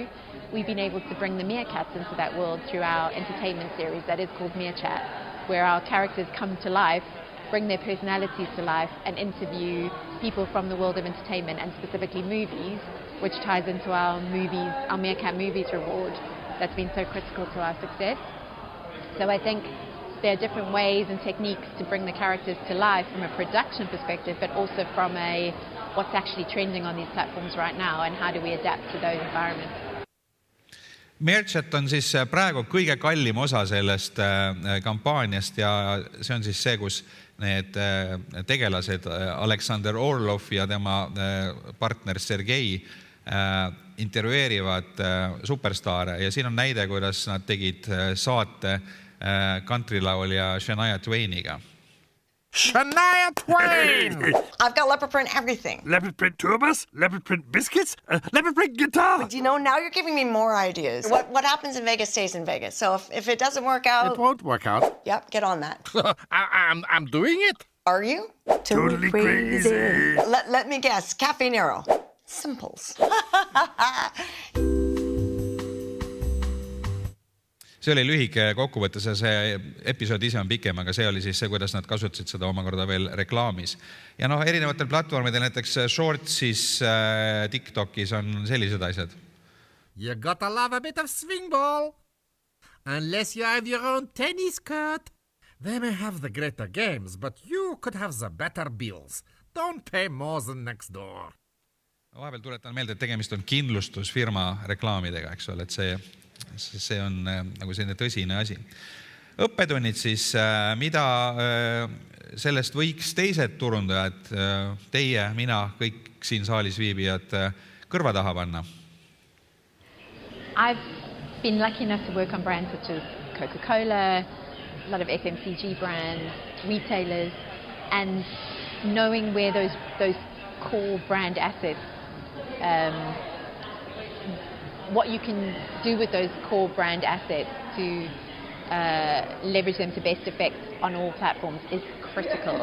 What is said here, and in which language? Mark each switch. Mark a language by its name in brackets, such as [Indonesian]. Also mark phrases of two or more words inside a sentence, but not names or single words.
[English] We've been able to bring the meerkats into that world through our entertainment series that is called Meerkat, where our characters come to life, bring their personalities to life and interview people from the world of entertainment and specifically movies, which ties into our movies, our Meerkat Movies reward that's been so critical to our success. So I think there are different ways and techniques to bring the characters to life from a production perspective, but also from a what's actually trending on these platforms right now and how do we adapt to those environments. [Estonian] Meerkat on siis praegu kõige kallim osa sellest kampaaniast ja see on siis see, kus need tegelased Alexander Orlov ja tema partner Sergei intervjueerivad superstaare ja siin on näide, kuidas nad tegid saate countrylaulja Shania Twainiga. [English] Shania Twain! I've got leopard print everything. Leopard print tour bus, leopard print biscuits, leopard print guitar. But now you're giving me more ideas. What happens in Vegas stays in Vegas. So if it doesn't work out... It won't work out. Yep, get on that. I'm doing it. Are you? Totally crazy. Let me guess. Cafe Nero. Simples. [Estonian] See oli lühike kokkuvõttes ja see episood ise on pikem, aga see oli siis see, kuidas nad kasutasid seda omakorda veel reklaamis. Ja erinevatel platvormidel, näiteks Shortsis, TikTokis on sellised asjad. [English] You gotta love a bit of swing ball. Unless you have your own tennis court. They may have the greater games, but you could have the better bills. Don't pay more than next door. [Estonian] Vahepeal tuletan meelde, et tegemist on kindlustusfirma reklaamidega, eks ole, et see on nagu selline tõsine asi. Õppetunnid siis, mida sellest võiks teised turundajad, teie, mina, kõik siin saalis viibijad kõrva taha panna? [English] I've been lucky enough to work on brands such as Coca-Cola, a lot of FMCG brands, retailers, and knowing where those core brand assets what you can do with those core brand assets to leverage them to best effect on all platforms is critical.